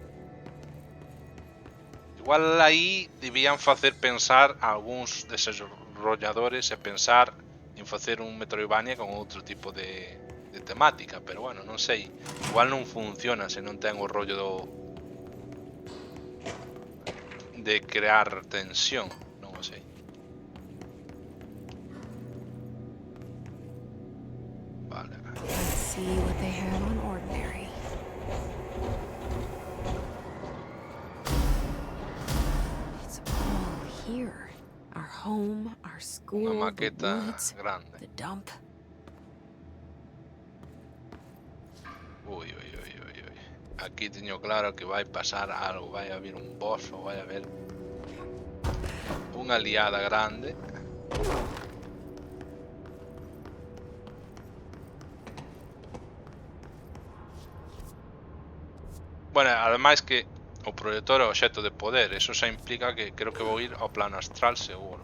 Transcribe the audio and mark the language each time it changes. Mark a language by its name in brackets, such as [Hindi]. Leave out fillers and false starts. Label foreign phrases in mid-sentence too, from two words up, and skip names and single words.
[Galician] Igual aí debían facer pensar a algúns desarrolladores e pensar en facer un Metroidvania con outro tipo de temática, pero bueno, non sei, igual non funciona se non ten o rollo de crear tensión, non o sei. Vale. [English] Let's see what they have on ordinary. It's all here. Our home, our school, [Galician] Unha [English] the [Galician] maqueta [English] woods, [Galician] grande. [English] the dump. Ui. [Galician] Aquí teño claro que vai pasar algo, vai haber un boss ou vai haber unha liada grande. Bueno, ademais que o proyector é o obxecto de poder, eso xa implica que creo que vou ir ao plano astral seguro.